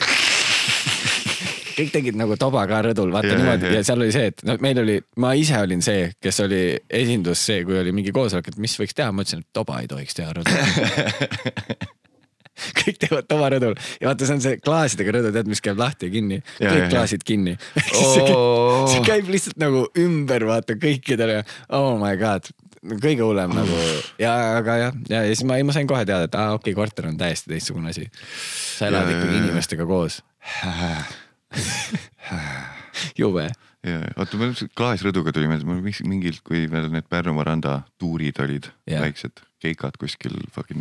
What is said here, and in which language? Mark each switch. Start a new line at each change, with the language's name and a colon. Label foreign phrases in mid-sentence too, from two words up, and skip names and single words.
Estonian: Kõik tegid nagu toba ka rõdul, vaata niimoodi ja seal oli see, et meil oli, ma ise olin see, kes oli esindus see, kui oli mingi koosolek, et mis võiks teha, ma ütlesin, et toba ei tohiks teha rõdul. Kõik teevad toba rõdul ja vaata, see on see klaasidega rõdul, tead, mis käib lahti ja kinni, kõik klaasid kinni. See käib lihtsalt nagu ümber, vaata kõikidele,
English: oh my god,
Estonian: kõige hullem nagu ja siis ma sain kohe teada, et okei, korter on täiesti teistsugune asi. Sa elad ikkagi inimestega koos. Jube. Oota, meil klaasrõduga tuli mingilt, kui need Pärnu Maranda tuurid olid väiksed keikad kuskil fucking